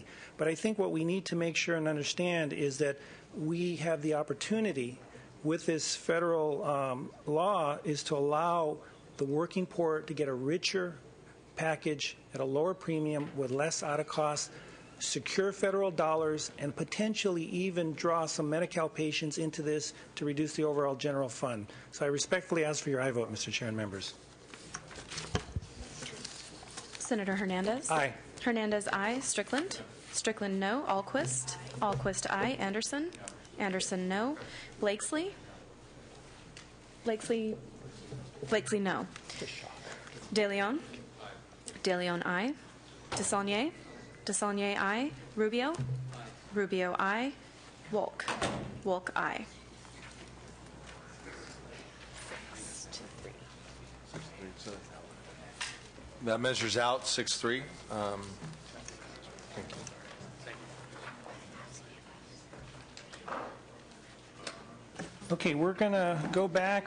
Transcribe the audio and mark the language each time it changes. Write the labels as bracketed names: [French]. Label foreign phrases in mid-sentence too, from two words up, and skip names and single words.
[English] But I think what we need to make sure and understand is that we have the opportunity with this federal law is to allow the working poor to get a richer package at a lower premium with less out of cost. secure federal dollars, and potentially even draw some Medi-Cal patients into this to reduce the overall general fund. So I respectfully ask for your aye vote, Mr. Chair and members. Senator Hernandez. Aye. Hernandez, aye. Strickland. Strickland, no. Alquist. Alquist, aye. Anderson. Anderson, no. Blakesley. Blakesley, no. De Leon. De Leon, aye. DeSaulnier. DeSaulnier, aye. Rubio. Rubio, aye. Wolk. Wolk, aye. That measures out 6-3. Thank you. Okay, we're going to go back.